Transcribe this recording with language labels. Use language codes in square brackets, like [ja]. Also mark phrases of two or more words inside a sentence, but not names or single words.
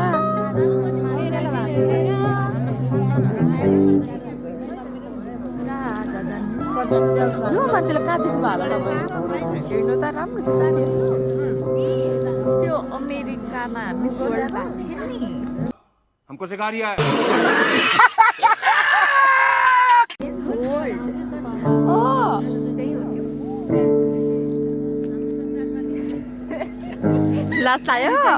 [ne] भयो यो मान्छेले कहाँ देख्नु होला तपाईँ हिँड्नु त राम्रोसित त्यो अमेरिकामा मिस वर्ल्ड भएको थियो नि [hi] हमको सिखा रिया है [ne] लाज लाग्यो